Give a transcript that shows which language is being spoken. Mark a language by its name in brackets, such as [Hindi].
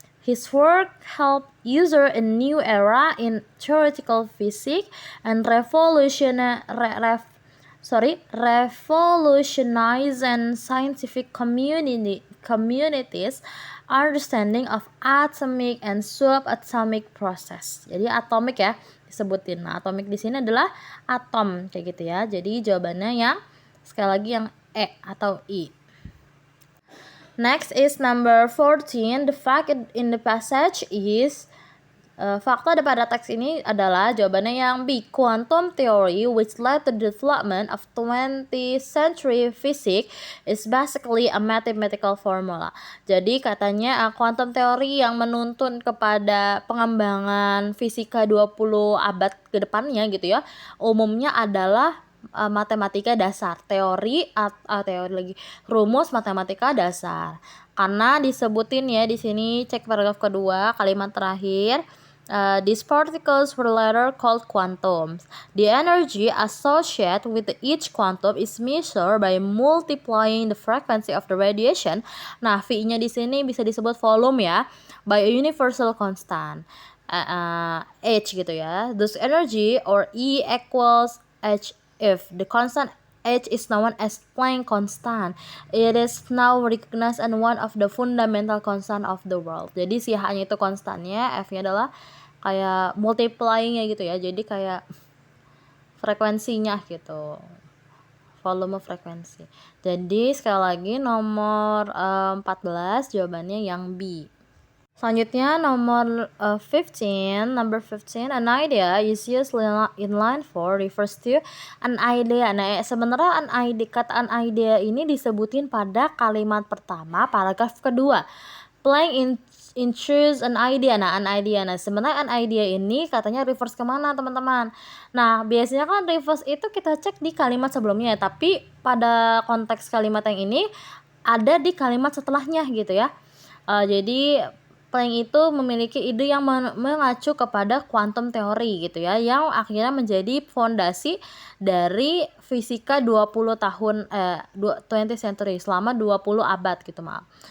[English] His work helped user a new era in theoretical physics and revolutionize and scientific communities understanding of atomic and subatomic process. [Indonesian] Jadi atomic ya disebutin. Nah, atomic di sini adalah atom kayak gitu ya. Jadi jawabannya yang sekali lagi yang E atau I. [English] Next is number 14. The fact in the passage is [Indonesian] fakta pada teks ini adalah jawabannya yang B. [English] Quantum theory which led to the development of 20th century physics is basically a mathematical formula. [Indonesian] Jadi katanya quantum theory yang menuntun kepada pengembangan fisika 20 abad ke depannya gitu ya, umumnya adalah matematika dasar, teori lagi, rumus matematika dasar. Karena disebutin ya di sini, cek paragraf kedua, kalimat terakhir. [English] These particles were later called quantums. The energy associated with each quantum is measured by multiplying the frequency of the radiation. [Indonesian] Nah, V-nya di sini bisa disebut volume ya, [English] by a universal constant. [Indonesian] H gitu ya. [English] Thus energy or E equals H if the constant H is known as Planck constant. It is now recognized as one of the fundamental constant of the world. [Indonesian] Jadi si H-nya itu konstannya, F-nya adalah kayak multiplying-nya gitu ya. Jadi kayak frekuensinya gitu. Volume frekuensi. Jadi sekali lagi nomor 14 jawabannya yang B. Selanjutnya nomor 15, [English] number 15, an idea [Indonesian] is used in line 4 refers to an idea. Nah, sebenarnya kata an idea ini disebutin pada kalimat pertama paragraf kedua. [English] Playing in choose an idea. [Indonesian] Nah, an idea. Nah, sebenarnya an idea ini katanya reverse kemana, teman-teman? Nah, biasanya kan reverse itu kita cek di kalimat sebelumnya, tapi pada konteks kalimat yang ini ada di kalimat setelahnya gitu ya. Jadi Planck itu memiliki ide yang mengacu kepada quantum teori gitu ya, yang akhirnya menjadi fondasi dari fisika 20 century, selama 20 abad gitu, maaf.